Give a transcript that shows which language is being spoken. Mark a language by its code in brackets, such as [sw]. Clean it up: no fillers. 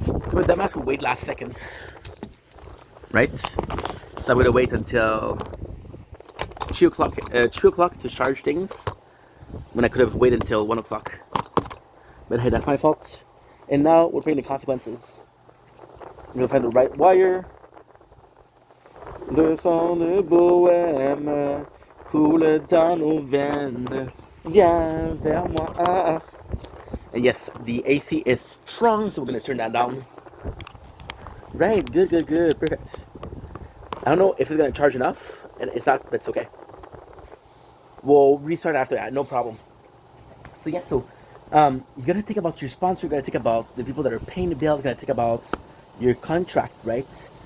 [en] So that mask would wait last second, right? So I'm gonna wait until 2 o'clock. 2 o'clock to charge things, when I could have waited until 1 o'clock. But hey, that's my fault. And now we're paying the consequences. I'm gonna find the right wire. [fr] Le son de bohème coule dans nos veines. Viens vers moi. [en] And yes, the AC is strong, so we're gonna turn that down. Right, good, perfect. I don't know if it's gonna charge enough, and it's not, that's okay. We'll restart after that, no problem. So yeah, so you gotta think about your sponsor, you gotta think about the people that are paying the bills, you gotta think about your contract, right?